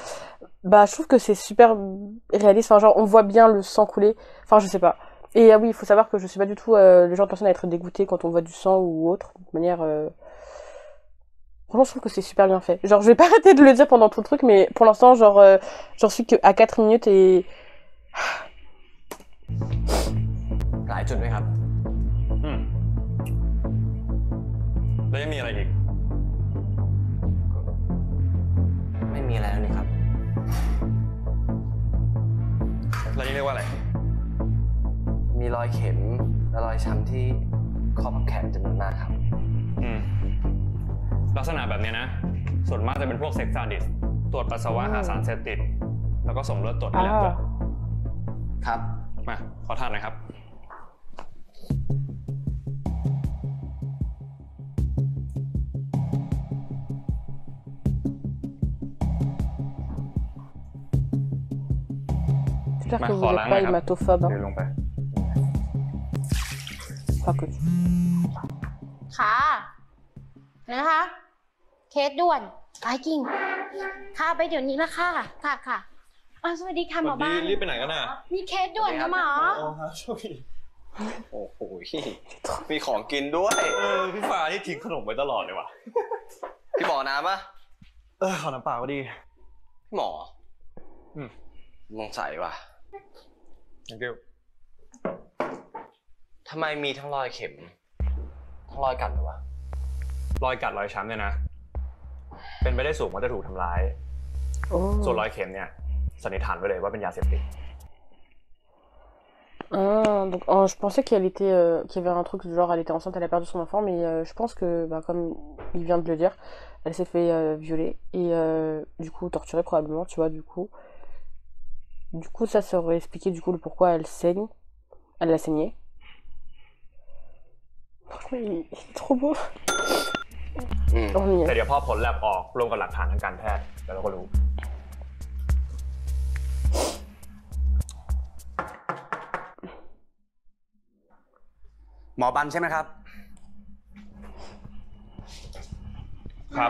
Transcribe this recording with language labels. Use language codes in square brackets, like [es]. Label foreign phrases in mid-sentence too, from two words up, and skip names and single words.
[fr] Je trouve que c'est super réaliste, genre on voit bien le sang couler, je sais pas. Et oui, il faut savoir que je suis pas du tout le genre de personne à être dégoûtée quand on voit du sang ou autre, de manière... Franchement, je trouve que c'est super bien fait. Genre, je vais pas arrêter de le dire pendant tout le truc, mais pour l'instant, j'en suis qu'à 4 minutes et... [th] หลายจุดไหมครับ แล้วยังมีอะไรอีก ไม่มีอะไรแล้วนี่ครับ แล้วนี่เรียกว่าอะไร มีรอยเข็มและรอยช้ำที่ข้อพับแขนจำนวนมากครับ ลักษณะแบบนี้นะส่วนมากจะเป็นพวกเซ็กซ์ซาดิสตรวจปัสสาวะหาสารเสพติดแล้วก็ส่งเลือดตรวจที่แลบด้วย ครับ มาขอทานหน่อยครับ [fr] J'espère que vous n'êtes pas hématophobe. [th] เดินลงไป [fr] Pas que. [th] ค่ะนะคะ เคสด่วนไอ้กิ่งค่ะไปเดี๋ยวนี้ละค่ะค่ะสวัสดีค่ะหมอบ้าน รีบไปไหนกันน่ะ มีเคสด่วนค่ะหมอ โอ้ครับโชคดีโอ้โห มีของกินด้วย พี่ฟ้าที่ทิ้งขนมไว้ตลอดเลยว่ะ พี่หมอน้ำปะ ขอน้ำเปล่าก็ดี พี่หมอมองใสว่ะ [en] thank you [th] ทำไมมีทั้งรอยเข็มทั้งรอยกัดเลยวะ รอยกัดรอยช้ำเนี่ยนะเป็นไปได้สูงว่าจะถูกทำร้ายส่วนรอยเข็มเนี่ยสันนิษฐานไว้เลยว่าเป็นยาเสพติด [fr] Donc je pensais qu'il y avait un truc du genre elle était enceinte, elle a perdu son enfant, mais je pense que comme il vient de le dire, elle s'est fait violer et du coup torturée probablement, tu vois, du coup ça aurait expliqué du coup le pourquoi elle l'a saigné. Franchement il est trop beau. [th] แต่เดี๋ยวพอผลแลบออกรวมกับหลักฐานทางการแพทย์แล้วเราก็รู้ หมอบันใช่ไหมครับ ครับ